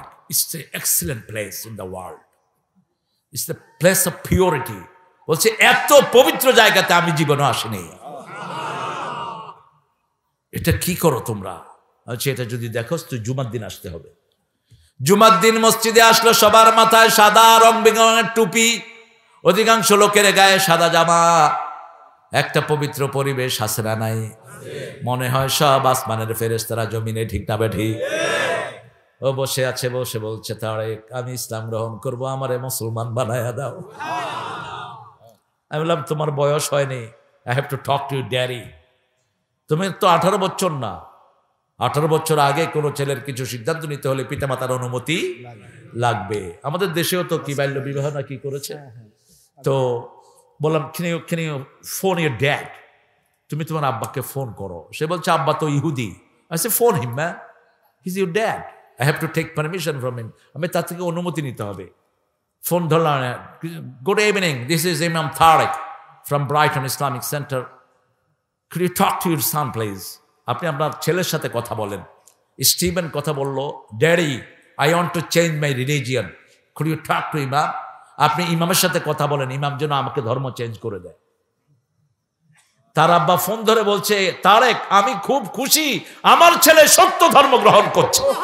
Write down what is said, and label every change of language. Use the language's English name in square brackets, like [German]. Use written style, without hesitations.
[English] It's the excellent place in the world. It's the place of purity. [Bangla] বলছে এত পবিত্র জায়গাতে আমি জীবনে আসিনি। এটা কি করো তোমরা? আচ্ছা এটা যদি দেখো তুই জুমার দিন আসতে হবে। জুমার দিন মসজিদে আসলো, সবার মাথায় সাদা রং বেরঙের টুপি, অধিকাংশ লোকের গায়ে সাদা জামা। একটা পবিত্র পরিবেশ আছে না নাই? মনে হয় সব আসমানের ফেরেশতারা জমিনে, ঠিক না বে ঠিক? ও বসে আছে, বসে বলছে, তারেক আমি ইসলাম গ্রহণ করব, আমারে মুসলমান বানায়া দাও। আমি বললাম তোমার বয়স হয়নি, I have to talk to you daddy. তুমি তো 18 বছর না। 18 বছর আগে কোনো ছেলের কিছু সিদ্ধান্ত নিতে হলে পিতামাতার অনুমতি লাগবে। আমাদের দেশেও তো কি বাল্য বিবাহ না কি করেছে। [English] তো বললাম, can you phone your dad? তুমি তোমার আব্বাকে ফোন করো। সে বলছে আব্বা তো ইহুদি। I said phone him man, he's your dad, I have to take permission from him. আমি তার থেকে অনুমতি নিতে হবে। ফোন ধরলাম, good evening, this is Imam Tariq from Brighton Islamic Center, could you talk to your son please? আপনি আপনার ছেলের সাথে কথা বলেন। স্টিভেন কথা বলল, daddy I want to change my religion, could you talk to Imam? [Bangla] আপনি ইমামের সাথে কথা বলেন, ইমাম যেন আমাকে ধর্ম চেঞ্জ করে দেয়। তার আব্বা ফোন ধরে বলছে, তারেক আমি খুব খুশি, আমার ছেলে সত্য ধর্ম গ্রহণ করছে।